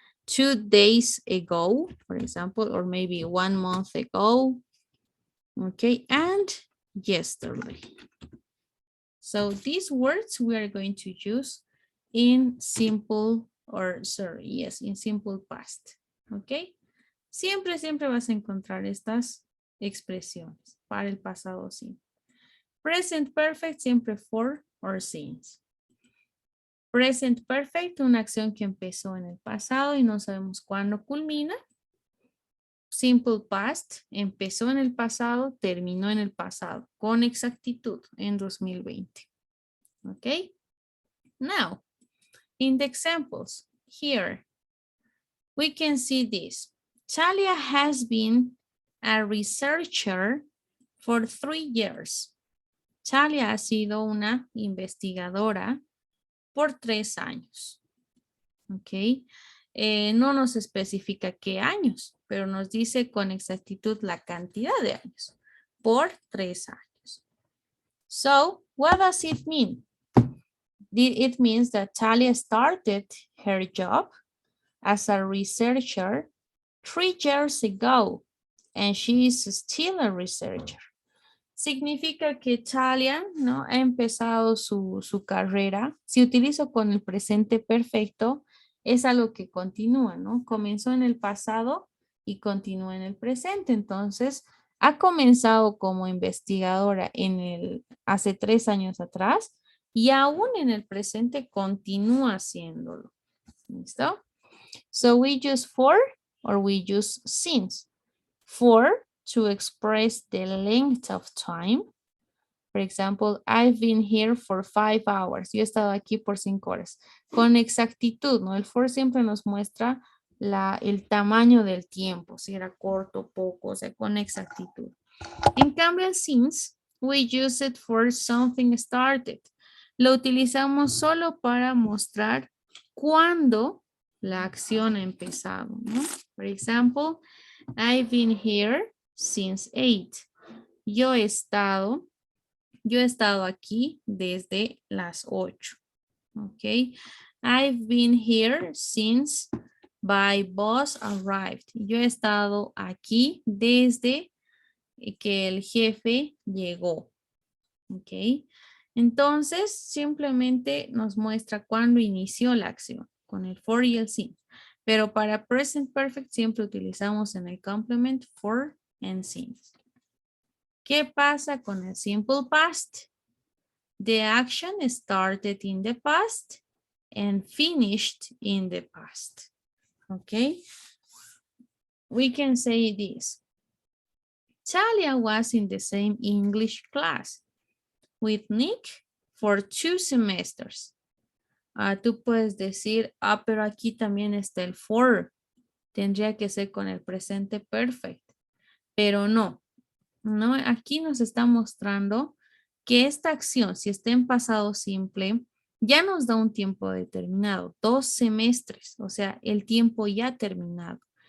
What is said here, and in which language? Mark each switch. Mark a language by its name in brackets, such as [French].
[English] 2 days ago, for example, or maybe 1 month ago. Okay, and yesterday. So these words we are going to use in simple, in simple past. Okay. [Spanish] Siempre vas a encontrar estas expresiones para el pasado simple. Present perfect siempre for or since. Present perfect, una acción que empezó en el pasado y no sabemos cuándo culmina. Simple past, empezó en el pasado, terminó en el pasado, con exactitud en 2020. Okay? [English] Now, in the examples, here, we can see this. Talia has been a researcher for 3 years. [Spanish] Talia ha sido una investigadora por 3 años. Ok. No nos especifica qué años, pero nos dice con exactitud la cantidad de años. Por 3 años. [English] So, what does it mean? It means that Talia started her job as a researcher 3 years ago, and she is still a researcher. [Spanish] Significa que Talia, ¿no?, ha empezado su carrera. Si utilizo con el presente perfecto, es algo que continúa, ¿no? Comenzó en el pasado y continúa en el presente. Entonces, ha comenzado como investigadora hace 3 años atrás y aún en el presente continúa haciéndolo. [English] ¿Listo? So we use for or we use since. For to express the length of time. For example, I've been here for 5 hours. [Spanish] Yo he estado aquí por 5 horas. Con exactitud, ¿no? El for siempre nos muestra el tamaño del tiempo, si era corto, poco, o sea, con exactitud. En cambio, [English] el since, we use it for something started. [Spanish] Lo utilizamos solo para mostrar cuándo la acción ha empezado, ¿no? [English] For example, I've been here since 8. [Spanish] Yo he estado aquí desde las 8. Ok. [English] I've been here since my boss arrived. [Spanish] Yo he estado aquí desde que el jefe llegó. Ok. Entonces, simplemente nos muestra cuándo inició la acción con el for y el since. Pero para present perfect siempre utilizamos en el complement for and since. ¿Qué pasa con el simple past? [English] The action started in the past and finished in the past. Okay? We can say this. Talia was in the same English class with Nick for 2 semesters. [Spanish] Tú puedes decir, pero aquí también está el for. Tendría que ser con el presente perfect. Pero no, no, aquí nos está mostrando que esta acción, si está en pasado simple, ya nos da un tiempo determinado, 2 semestres, o sea, el tiempo ya terminado.